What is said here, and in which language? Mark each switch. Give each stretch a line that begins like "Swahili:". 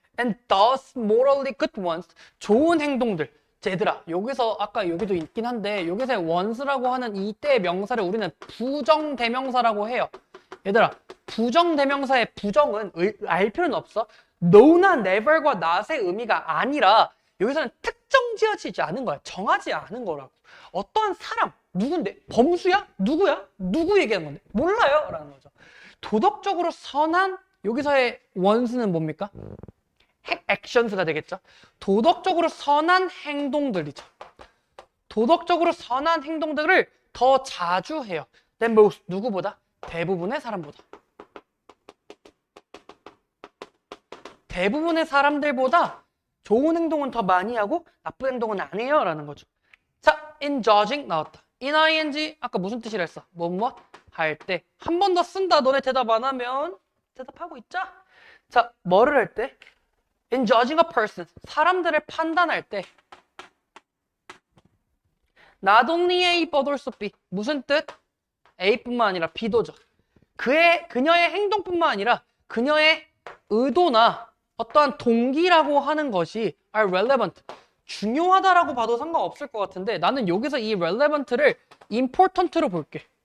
English: And does morally good ones.
Korean: 좋은 행동들. 얘들아, 여기서 아까 여기도 있긴 한데 여기서의 ones라고 하는 이때의 명사를 우리는 부정대명사라고 해요. 얘들아, 부정대명사의 부정은 알 필요는 없어. no나 never과 not의 의미가 아니라 여기서는 특정 지어지지 않은 거야. 정하지 않은 거라고. 어떠한 사람, 누군데? 범수야? 누구야? 누구 얘기하는 건데? 몰라요? 라는 거죠. 도덕적으로 선한, 여기서의 원수는 뭡니까? actions가 되겠죠. 도덕적으로 선한 행동들이죠. 도덕적으로 선한 행동들을 더 자주 해요.
English: than most, 누구보다?
Korean: 대부분의 사람보다. 대부분의 사람들보다 좋은 행동은 더 많이 하고 나쁜 행동은 안 해요 라는 거죠. 자,
English: in judging
Korean: 나왔다. in ing 아까 무슨 뜻이라 했어? 뭐뭐 할 때 한 번 더 쓴다. 너네 대답 안 하면 대답하고 있자. 자, 뭐를 할 때?
English: in judging a person
Korean: 사람들을 판단할 때
English: not only A but also B
Korean: 무슨 뜻? A뿐만 아니라 B도죠. 그녀의 행동뿐만 아니라 그녀의 의도나 어떠한 동기라고 하는 것이
English: are relevant.
Korean: 중요하다라고 봐도 상관없을 것 같은데 나는 여기서 이 relevant를 important로 볼게.